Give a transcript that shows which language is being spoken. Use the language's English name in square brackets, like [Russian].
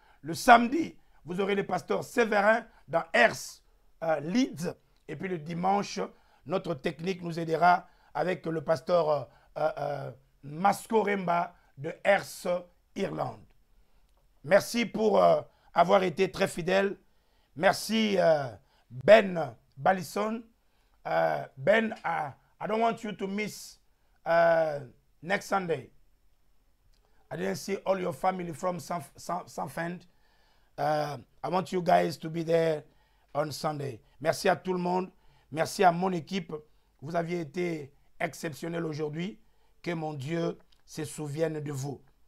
[French] Le samedi, vous aurez le pasteur Séverin dans Earth Leeds. Et puis le dimanche, notre technique nous aidera avec le pasteur Masco Remba de Earth Irlande. Merci pour avoir été très fidèle. Merci Ben Ballison. [English] Ben, I don't want you to miss next Sunday. I didn't see all your family from Sanfend. I want you guys to be there on Sunday. [French] Merci à tout le monde. Merci à mon équipe. Vous aviez été exceptionnels aujourd'hui. Que mon Dieu se souvienne de vous.